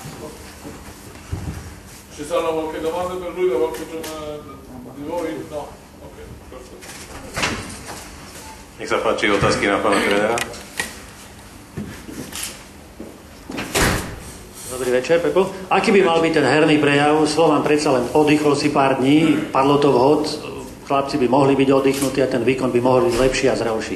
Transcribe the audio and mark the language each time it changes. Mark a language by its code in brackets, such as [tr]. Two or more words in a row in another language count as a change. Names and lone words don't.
[it] Ci saranno qualche domanda per lui da qualche giornalista di voi? No? Ok, perfetto. [sk] Nech sa páči, otázky na pána trénera. Dobrý večer, Pepo. Aký by mal byť ten herný prejav? Slovan predsa len oddychol si pár dní, padlo to vhod, chlapci by mohli byť oddychnutí a ten výkon by mohol byť lepší a zrelší.